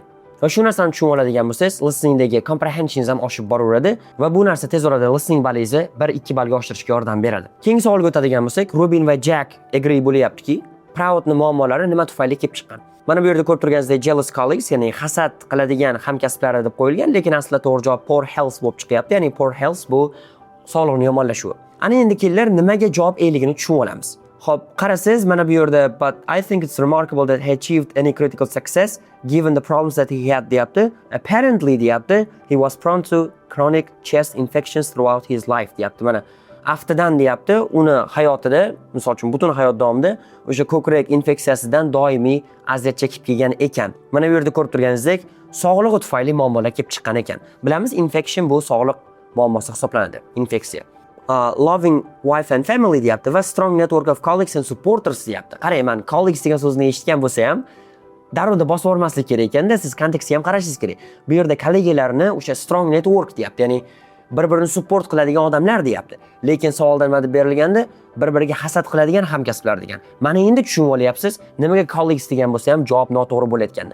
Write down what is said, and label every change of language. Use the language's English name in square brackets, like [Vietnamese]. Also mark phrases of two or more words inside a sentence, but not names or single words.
[Uzbek] Va shu narsani tushunib oladigan bo'lsangiz, listeningdagi comprehension'ingiz ham oshib boraveradi va bu narsa tez orada listening balingizni 1-2 ballga oshirishga yordam beradi. Keyingi savolga o'tadigan bo'lsak, Ruben va Jack agree bo'lyaptiki, Proudning muammolari nima tufayli kelib chiqqan. Mana bu yerda ko'rib turganingizdek [English] jealous colleagues, [Uzbek] ya'ni hasad qiladigan hamkasblari deb qo'yilgan, lekin aslida to'g'ri javob [English] poor health [Uzbek] bo'lib chiqyapti. Ya'ni [English] poor health [Uzbek] bu sog'liqning yomonlashuvi. Ana endi kelinlar nimaga javob eligini tushunib olamiz. Xo'p, qarasangiz mana bu yerda [English] but I think it's remarkable that he achieved any critical success given the problems that he had deyapti. Apparently deyapti, he was prone to chronic chest infections throughout his life deyapti. [Uzbek] Mana aftidan deyapti, uni hayotida, misol uchun butun hayot davomida o'sha ko'krak infeksiyasidan doimiy aziyat chekib kelgan ekan. Mana bu yerda ko'rib turganingizdek, sog'lig'i tufayli muammolar kelib chiqqan ekan. Bilamiz, infection bu sog'liq muammosi hisoblanadi, infeksiya. [English] Loving wife and family [Uzbek] deyapti va [English] strong network of colleagues and supporters deyapti. [Uzbek] Qarang, men colleagues degan so'zni eshitgan bo'lsa ham, darrov bosib yubormaslik kerak ekanda, siz kontekstga ham qarashingiz kerak. Bu yerda kollegalarni o'sha [English] strong network [Uzbek] deyapti, ya'ni bir-birini support qiladigan odamlar deyapti. Lekin savolda nima deb berilganda, bir-biriga hasad qiladigan hamkasblar degan. Mana endi tushunib olyapsiz, nimaga colleagues degan bo'lsa ham javob noto'g'ri bo'layotgandi.